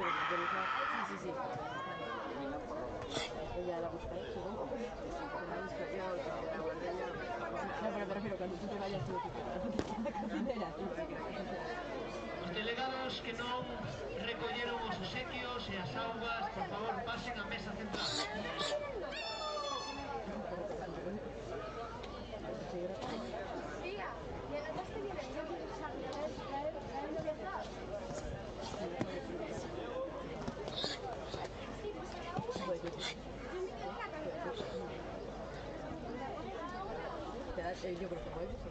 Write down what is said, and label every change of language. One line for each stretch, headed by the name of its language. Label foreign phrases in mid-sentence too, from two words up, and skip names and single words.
Spanish: organizar. Sí, sí, sí. Ella la busca, supongo. La busco yo, que la guardé yo. No, pero me refiero, cuando tú te vayas tú, la cocinera, tú te quedas.
Galician: Os delegados que non recolleron os obsequios e as augas, por favor, pasen á mesa central.
Spanish: Tía, llegaste bien, yo quiero traer novedad. Yo creo que vuelvo, sí.